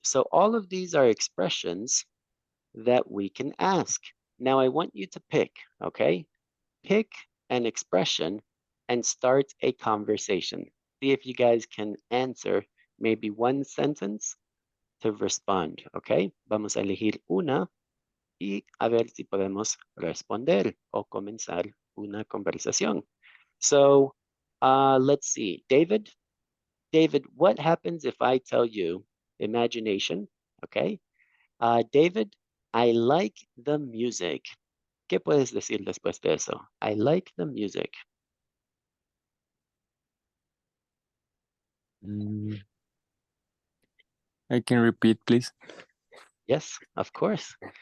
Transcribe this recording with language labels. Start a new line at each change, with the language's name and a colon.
English: So all of these are expressions that we can ask. Now I want you to pick, okay? Pick an expression and start a conversation. See if you guys can answer maybe one sentence to respond, okay?
Spanish: Vamos a elegir una y a ver si podemos responder o comenzar una conversación.
English: So let's see. David, what happens if I tell you imagination? Okay. David, I like the music.
Spanish: ¿Qué puedes decir después de eso?
English: I like the music. I can repeat, please. Yes, of course.